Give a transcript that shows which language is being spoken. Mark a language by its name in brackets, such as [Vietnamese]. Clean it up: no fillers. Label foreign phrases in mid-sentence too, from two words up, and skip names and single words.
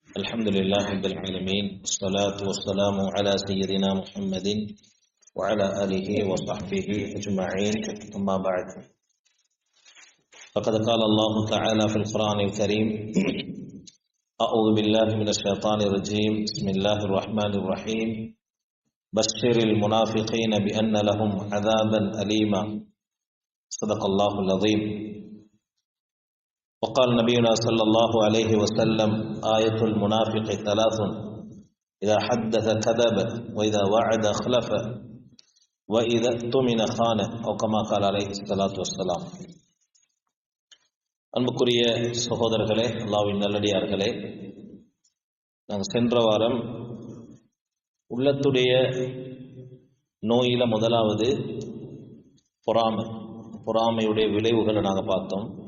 [Arabic] الحمد لله رب العالمين والصلاة والسلام على سيدنا محمد وعلى آله وصحبه أجمعين أما بعد فقد قال الله تعالى في القرآن الكريم أعوذ بالله من الشيطان الرجيم بسم الله الرحمن الرحيم بشر المنافقين بأن لهم عذابا أليما صدق الله العظيم وقال نبينا صلى الله عليه وسلم آية المنافق ثلاث إذا حدث كذب وإذا وعد خلف وإذا اؤتمن خان أو كما قال عليه الصلاة والسلام. [Tamil] அன்புக்குரிய சகோதரர்களே, அல்லாஹ்வின் நல்லடியார்களே, நாங்கள் சென்ற வாரம் உள்ளத்துடைய நோயில முதலாவது பொறாமையுடைய விளைவுகளை நாங்கள் பார்த்தோம்.